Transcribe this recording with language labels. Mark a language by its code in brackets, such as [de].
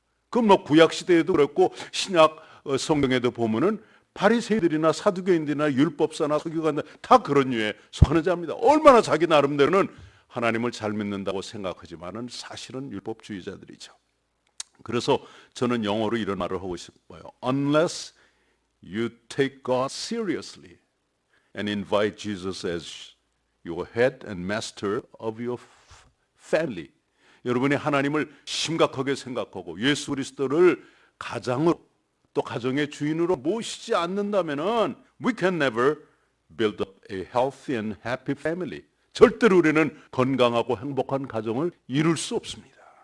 [ko] 그럼 뭐 구약 시대에도 그렇고 신약 성경에도 보면은 바리새인들이나 사두개인들이나 율법사나 서기관들 다 그런 류의 선지자입니다. 얼마나 자기 나름대로는 하나님을 잘 믿는다고 생각하지만은 사실은 율법주의자들이죠. 그래서 저는 영어로 이런 말을 하고 싶어요. [en] Unless you take God seriously and invite Jesus as your head and master of your family. [ko] 여러분이 하나님을 심각하게 생각하고 예수 그리스도를 가장으로 또 가정의 주인으로 모시지 않는다면은 we can never build up a healthy and happy family. 절대로 우리는 건강하고 행복한 가정을 이룰 수 없습니다.